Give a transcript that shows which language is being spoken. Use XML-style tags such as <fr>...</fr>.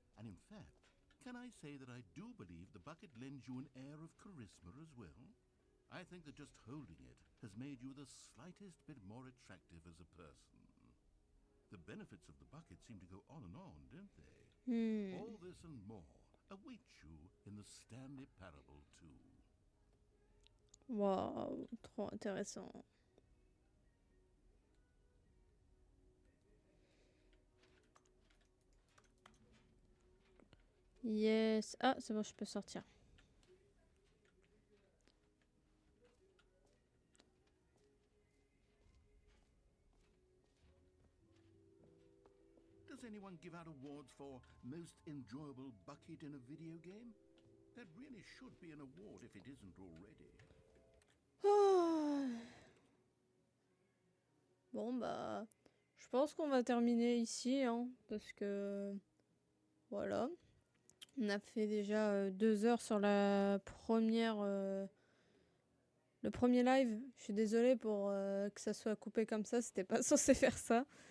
<en>And in fact, can I say that I do believe the bucket lends you an air of charisma as well? I think that just holding it has made you the slightest bit more attractive as a person. The benefits of the bucket seem to go on, don't they? All this and more await you in the Stanley Parable 2.</en> <fr>Waouh, trop intéressant.</fr> <en>Yes.</en> <fr>Ah, c'est bon, je peux sortir.</fr> <en>Does anyone give out awards for most enjoyable bucket in a video game? That really should be an award if it isn't already. Ah.</en> <fr>Bon, bah, je pense qu'on va terminer ici, hein, parce que voilà. On a fait déjà 2 heures sur la première, le premier live. Je suis désolée pour que ça soit coupé comme ça. C'était pas censé faire ça.</fr>